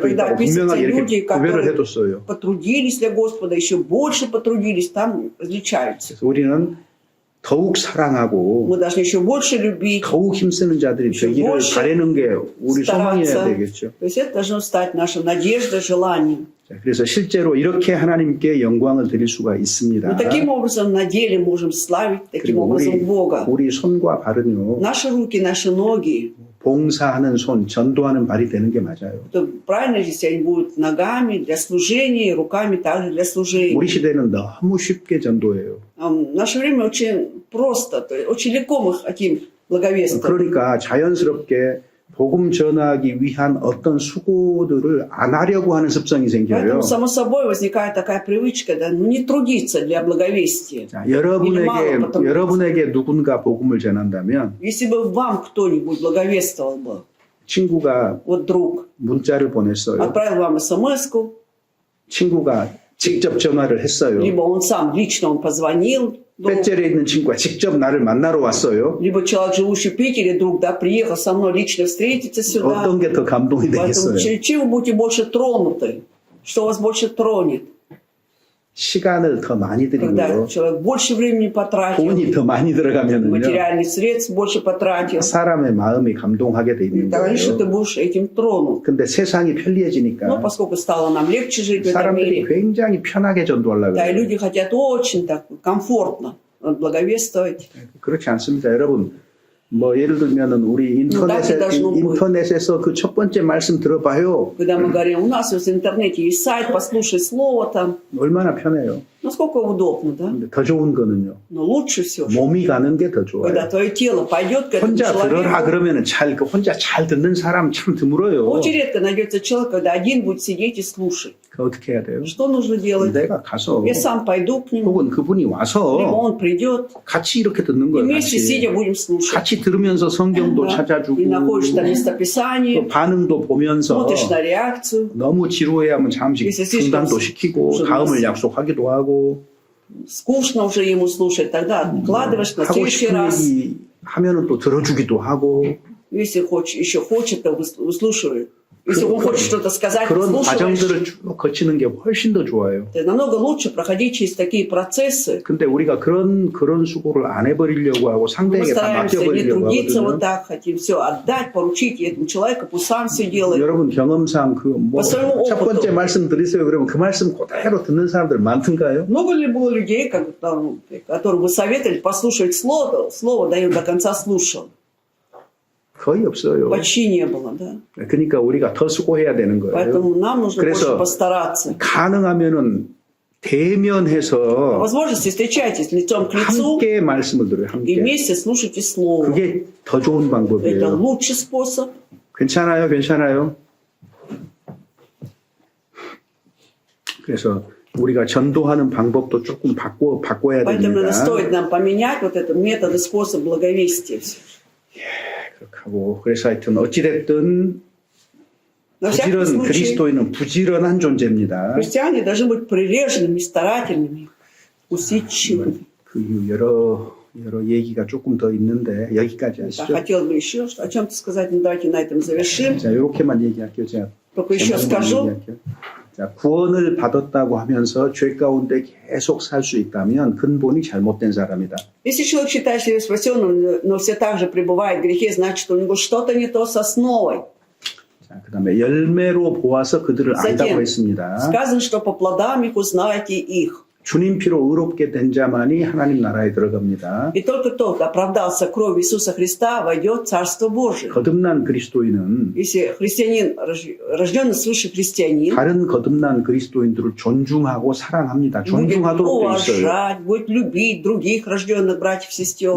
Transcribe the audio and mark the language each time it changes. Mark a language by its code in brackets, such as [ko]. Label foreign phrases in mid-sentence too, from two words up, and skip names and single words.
[ru] Когда [ko] 있다고 분명하게 [ru] описываются люди, [ko] 이렇게 고별을 [ru] которые [ko] 해뒀어요. [ru] потрудились для Господа, еще больше потрудились, там различаются. [ko] 그래서 우리는 더욱 사랑하고 [ru] Мы должны еще больше любить. [ko] 더욱 힘쓰는 자들이 되기를 [ru] больше [ko] 바라는 게 우리 소망이어야 [ru] стараться. [ko] 되겠죠. [ru] То есть это должно стать нашей надеждой, желанием. [ko] 자, 그래서 실제로 이렇게 하나님께 영광을 드릴 수가 있습니다. [ru] Мы таким образом на деле можем славить, таким [ko] 그리고 [ru] образом Бога. [ko] 우리 손과 발은요, [ru] Наши руки, наши ноги, [ko] 봉사하는 손, 전도하는 발이 되는 게 맞아요. [ru] то правильно, если они будут ногами для служения, и руками также для служения. [ko] 우리 시대는 너무 쉽게 전도해요. [ru] В наше время очень просто, то есть очень легко мы хотим благовествовать. [ko] 그러니까 자연스럽게 복음 전하기 위한 어떤 수고들을 안 하려고 하는 습성이 생겨요. [ru] Поэтому, само собой, возникает такая привычка, да, ну, не трудиться для благовестия. [ko] 자, 여러분에게 누군가 복음을 전한다면 [ru] Если бы вам кто-нибудь благовествовал бы, [ko] 친구가 [ru] вот друг [ko] 문자를 보냈어요. [ru] отправил вам смс-ку, [ko] 친구가 직접 전화를 했어요. [ru] либо он сам лично он позвонил, другу, [ko] 배째에 있는 친구가 직접 나를 만나러 왔어요. [ru] либо человек, живущий в Питере, друг, да, приехал со мной лично встретиться сюда. [ko] 어떤 게 더 감동이 [ru] Поэтому [ko] 되겠어요? [ru] чем вы будете больше тронуты? Что вас больше тронет? [ko] 시간을 더 많이 [ru] Когда [ko] 들이고요. [ru] человек больше времени потратил, [ko] 돈이 더 많이 들어가면은요. [ru] материальных средств больше потратил, [ko] 사람의 마음이 감동하게 돼 있는 [ru] конечно, ты [ko] 거예요. [ru] будешь этим тронут. [ko] 근데 세상이 [ru] Но [ko] 편리해지니까 [ru] поскольку стало нам легче жить в этом [ko] 사람들이 [ru] мире, [ko] 굉장히 편하게 전도하려고 [ru] да, и [ko] 해요. [ru] люди хотят очень так комфортно благовествовать. [ko] 그렇지 않습니다. 여러분, 뭐 예를 들면은 우리 인터넷에서 그 첫 번째 말씀 들어봐요. [ru] Когда мы говорим, у нас в интернете есть сайт, послушай слово там, [ko] 얼마나 편해요. [ru] Насколько удобно, да? [ko] 근데 더 좋은 거는요. [ru] Но лучше все, [ko] 몸이 가는 게 더 [ru] когда [ko] 좋아요. [ru] твое тело пойдет к этому [ko] 혼자 들어라 [ru] человеку. [ko] 그러면은 그 혼자 잘 듣는 사람 참 드물어요. [ru] Очень редко найдется человек, когда один будет сидеть и слушать. [ko] 그 어떻게 해야 돼요? [ru] Что нужно делать? [ko] 내가 가서 [ru] Я сам пойду к нему, [ko] 혹은 그분이 [ru] либо [ko] 와서 [ru] он придет, [ko] 같이 이렇게 듣는 [ru] и [ko] 거예요. [ru] вместе сидя [ko] 같이. [ru] будем слушать. [ko] 같이 들으면서 성경도 [ru] Да. [ko] 찾아주고 [ru] И находишь там [ko] 또 [ru] местописание, [ko] 반응도 보면서 [ru] смотришь на реакцию. [ko] 너무 지루해하면 잠시 [ru] Если слишком [ko] 중단도 시키고 [ru] уже [ko] 다음을 [ru] нас- [ko] 약속하기도 하고 [ru] Скучно уже ему слушать, тогда откладываешь на [ko] 하고 [ru] следующий [ko] 싶은 [ru] раз. [ko] 얘기 하면은 또 들어주기도 하고 [ru] Если еще хочет, то выслушивай. Если он хочет что-то сказать, [ko] 그런 [ru] выслушиваешь. [ko] 과정들을 쭉 거치는 게 훨씬 더 좋아요. [ru] Это намного лучше проходить через такие процессы. [ko] 근데 우리가 그런 수고를 안 해버리려고 하고 [ru] Мы [ko] 상대에게 다 [ru] стараемся не [ko] 맡겨버리려고 [ru] трудиться вот [ko] 하거든요. [ru] так, хотим все отдать, поручить этому человеку, пусть сам все делает. [ko] 여러분 경험상 [ru] по своему [ko] 첫 [ru] опыту. [ko] 번째 말씀 드리세요. 그러면 그 말씀 그대로 듣는 사람들 많던가요? [ru] Много ли было людей, которым вы советовали послушать слово даю до конца слушал? [ko] 거의 없어요. [ru] Почти не было, да. [ko] 그러니까 우리가 더 수고해야 되는 거예요. [ru] Поэтому нам нужно больше [ko] 그래서 [ru] постараться. [ko] 가능하면은 [ru] По [ko] 대면해서 [ru] возможности встречайтесь лицом к лицу [ko] 함께 말씀을 들어요. [ru] и [ko] 함께. [ru] вместе слушайте слово. [ko] 그게 더 좋은 [ru] Это [ko] 방법이에요. [ru] лучший способ. [ko] 괜찮아요, 괜찮아요. 그래서 우리가 전도하는 방법도 조금 바꿔야 [ru] Поэтому [ko] 됩니다. [ru] стоит нам поменять вот этот метод и способ благовестия. [ko] 그렇게 하고 그래서 하여튼 어찌됐든 [ru] На всякий [ko] 부지런 [ru] случай, [ko] 그리스도인은 부지런한 존재입니다. [ru] христиане должны быть прилежными, старательными, усидчивыми. [ko] 그 여러 얘기가 조금 더 있는데 여기까지 [ru] Да, [ko] 하시죠. [ru] хотел бы еще о чем-то сказать, но давайте на этом завершим. [ko] 자, 이렇게만 얘기할게요. 제가 [ru] Только еще [ko] 제목만 [ru] скажу, [ko] 얘기할게요. 자, 구원을 받았다고 하면서 죄 가운데 계속 살 수 있다면 근본이 잘못된 사람이다. [ru] если человек считает себя спасенным, но все так же пребывает в грехе, значит, у него что-то не то с основой. [ko] 자, 그다음에 열매로 보아서 그들을 안다고 [ru] Затем [ko] 했습니다. [ru] сказано, что по плодам их узнаете их. [ko] 주님 피로 의롭게 된 자만이 하나님 나라에 들어갑니다. [ru] И только тот, оправдался кровью Иисуса Христа, войдет в Царство Божие. [ko] 거듭난 그리스도인은 [ru] Если христианин, рожденный свыше христианин, [ko] 다른 거듭난 그리스도인들을 존중하고 사랑합니다. [ru] будет [ko] 존중하도록 돼 있어요. [ru] уважать, будет любить других рожденных братьев и сестер.